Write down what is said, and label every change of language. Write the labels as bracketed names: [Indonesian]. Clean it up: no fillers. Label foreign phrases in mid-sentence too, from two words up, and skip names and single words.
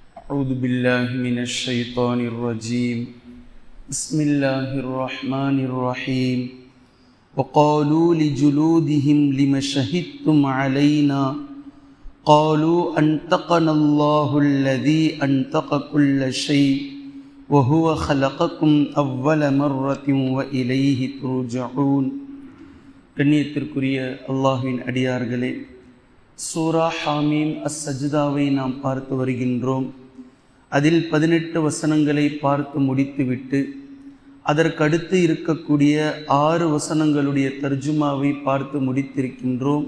[Arabic] أعوذ بالله من الشيطان الرجيم بسم الله الرحمن الرحيم وقالوا لجلودهم لم شهدتم علينا قالوا أنطقنا الله الذي أنطق كل شيء وهو خلقكم أول مرة وإليه ترجعون. [Tamil] கண்ணியத்திற்குரிய அல்லாஹ்வின் அடியார்களே, சூரா ஹாமீம் அஸ்-சஜ்தாவை நாம் பார்த்து வருகின்றோம். அதில் 18 வசனங்களை பார்த்து முடித்துவிட்டு அதற்கடுத்து இருக்கக்கூடிய 6 வசனங்களுடைய தர்ஜுமாவை பார்த்து முடித்திருக்கின்றோம்.